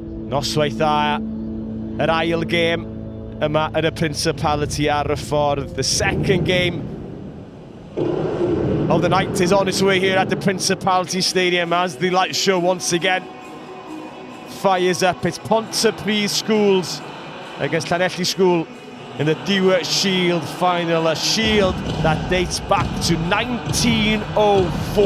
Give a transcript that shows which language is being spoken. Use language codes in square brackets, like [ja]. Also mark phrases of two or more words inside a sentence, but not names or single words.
[cy] Noswaith dda, yr ail gêm yma yn y Principality ar y ffordd. [en] The second game of the night is on its way here at the Principality Stadium as the light show once again fires up. It's Pontypridd schools against Llanelli School in the Dewar Shield final, a shield that dates back to 1904.